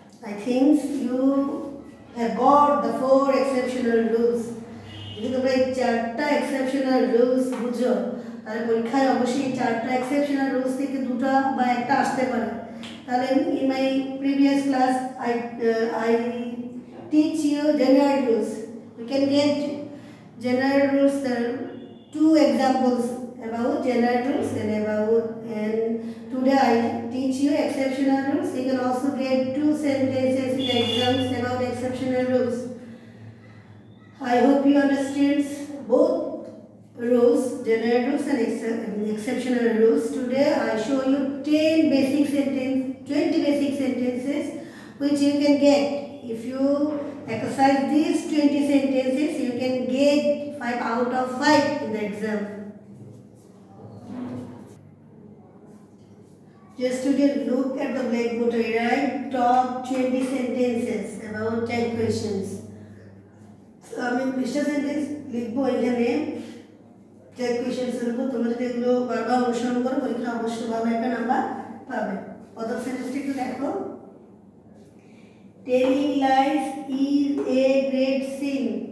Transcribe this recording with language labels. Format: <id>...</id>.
<en>I think you have got the 4 exceptional rules.</en> <bn>যদি তোমরা এই 4টা exceptional rules বুঝো, তাহলে পরীক্ষায় অবশ্যই 4টা exceptional rules থেকে 2টা বা একটা আসতে পারে। তাহলে</bn> <en>in my previous class I teach you general rules. You can get general rules. There are 2 examples about general rules and today I teach you exceptional rules. You can also get 2 sentences in exams about exceptional rules. I hope you understand both rules, general rules and exceptional rules. Today I show you 10 basic sentences, 20 basic sentences which you can get. If you exercise these 20 sentences, you can get 5 out of 5 in the exam. Just student, look at the blackboard. I write top 20 sentences about 10 questions.</en> <bn>আমি 20টা sentence লিখবো, এখানে 10 questions লিখবো। তোমরা যদি এগুলো বারবার অনুসরণ করো পরীক্ষা অবশ্যই ভালো একটা নাম্বার পাবে। প্রথম সেন্টেন্সটা একটু দেখো,</bn> <en>Telling lies is a great sin.</en>